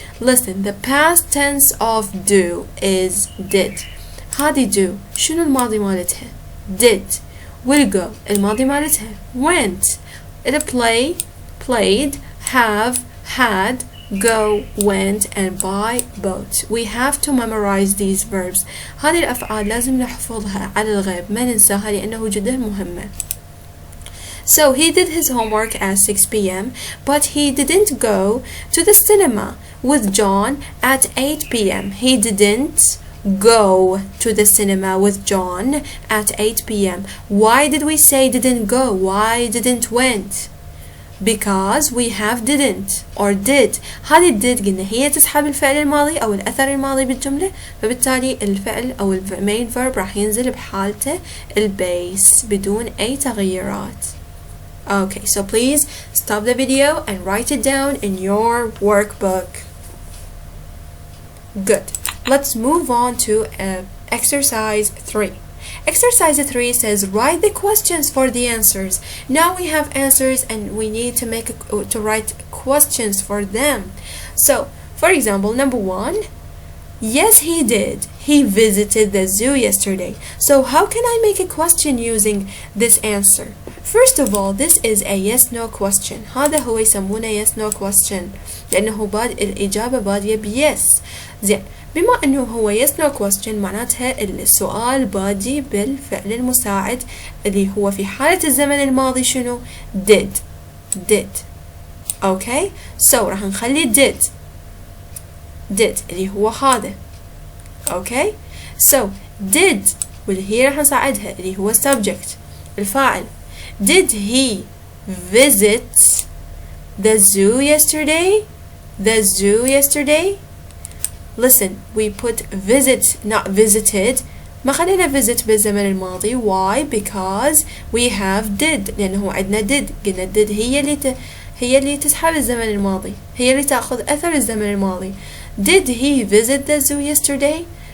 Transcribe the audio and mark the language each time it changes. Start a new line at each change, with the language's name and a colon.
English: Listen, the past tense of do is did.
Arabic: هذه do شنو الماضي مالتها؟ did.
English: will go الماضي مالتها went. played, have, had, go, went, and buy, bought. We have to memorize these verbs.
Arabic: هذه الأفعال لازم نحفظها على الغيب، ما ننساها لأنه جدا مهمة.
English: So he did his homework at 6 p.m. but he didn't go to the cinema with John at 8 p.m. He didn't go to the cinema with John at 8 p.m. Why did we say didn't go? Why didn't went? Because we have didn't or did.
Arabic: هذه did قلنا هي تسحب الفعل الماضي أو الأثر الماضي بالجملة، فبالتالي الفعل أو main verb راح ينزل بحالته البيس بدون أي تغييرات.
English: Okay, so please stop the video and write it down in your workbook. Good. Let's move on to exercise 3. Exercise 3 says write the questions for the answers. Now we have answers and we need to write questions for them. So, for example, number 1, yes he did. He visited the zoo yesterday. So how can I make a question using this answer? First of all, this is a yes no question.
Arabic: هذا هو يسمونه yes no question لأنه الإجابة بادية بيس. زين، بما أنه هو yes no question معناتها السؤال بادي بالفعل المساعد اللي هو في حالة الزمن الماضي شنو؟ did. Okay, so راح نخلي did اللي هو هذا. Okay, so did واللي هي راح نساعدها اللي هو subject الفاعل.
English: Did he visit the zoo yesterday? Listen, we put visit, not visited.
Arabic: ما خلينا visit بالزمن الماضي.
English: Why? Because we have did.
Arabic: لأنه عندنا did. قلنا did هي اللي تسحب الزمن الماضي. هي اللي تأخذ أثر الزمن الماضي.
English: Did he visit the zoo yesterday?